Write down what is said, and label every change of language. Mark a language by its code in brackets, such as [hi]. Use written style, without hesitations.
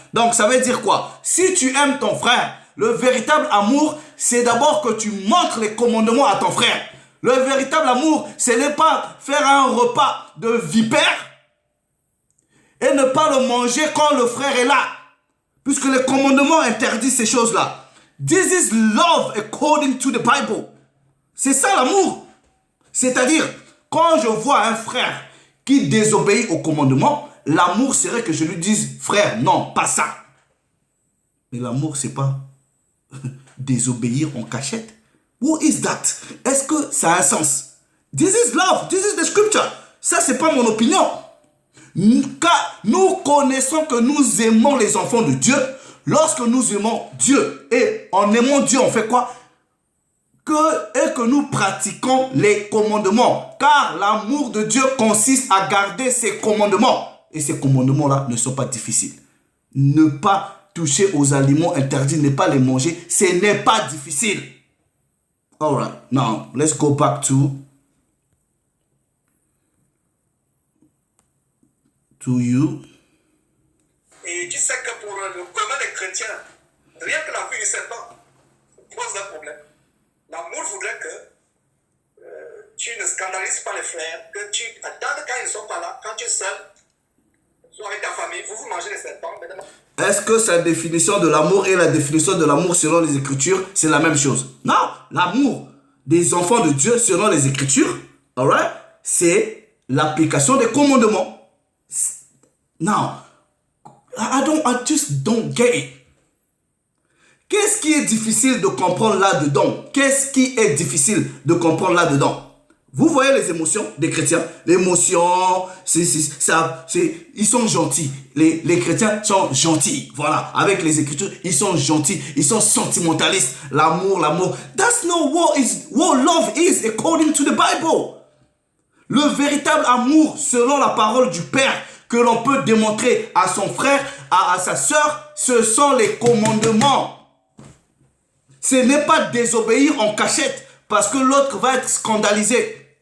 [fr] Donc ça veut dire quoi? Si tu aimes ton frère, le véritable amour, c'est d'abord que tu montres les commandements à ton frère. Le véritable amour, ce n'est pas faire un repas de vipère et ne pas le manger quand le frère est là. Puisque le commandement interdit ces choses-là. [en] This is love according to the Bible. [fr] C'est ça l'amour. C'est-à-dire, quand je vois un frère qui désobéit au commandement, l'amour serait que je lui dise, frère, non, pas ça. Mais l'amour, c'est pas désobéir en cachette. [en] What is that? [fr] Est-ce que ça a un sens? [en] This is love. This is the scripture. [fr] Ça, c'est pas mon opinion. Car nous connaissons que nous aimons les enfants de Dieu lorsque nous aimons Dieu. Et en aimant Dieu, on fait quoi? Que nous pratiquons les commandements. Car l'amour de Dieu consiste à garder ses commandements. Et ces commandements-là ne sont pas difficiles. Ne pas toucher aux aliments interdits, ne pas les manger, ce n'est pas difficile. [en] Alright, now let's go back to you. [fr] Et tu sais que pour le commun des chrétiens, rien que la vue du serpent pose un problème. L'amour voudrait que tu ne scandalises pas les frères, que tu attendes quand ils ne sont pas là, quand tu es seul, soit avec ta famille, vous mangez les serpents. Est-ce que sa définition de l'amour et la définition de l'amour selon les Écritures, c'est la même chose? Non, l'amour des enfants de Dieu selon les Écritures, alright, c'est l'application des commandements. [en] Non, I just don't get it. [fr] Qu'est-ce qui est difficile de comprendre là-dedans? Qu'est-ce qui est difficile de comprendre là-dedans? Vous voyez les émotions des chrétiens? L'émotion, ils sont gentils. Les chrétiens sont gentils. Voilà, avec les Écritures, ils sont gentils. Ils sont sentimentalistes. L'amour. [en] That's not what love is according to the Bible. [fr] Le véritable amour, selon la parole du Père, que l'on peut démontrer à son frère, à sa sœur, ce sont les commandements. Ce n'est pas désobéir en cachette parce que l'autre va être scandalisé.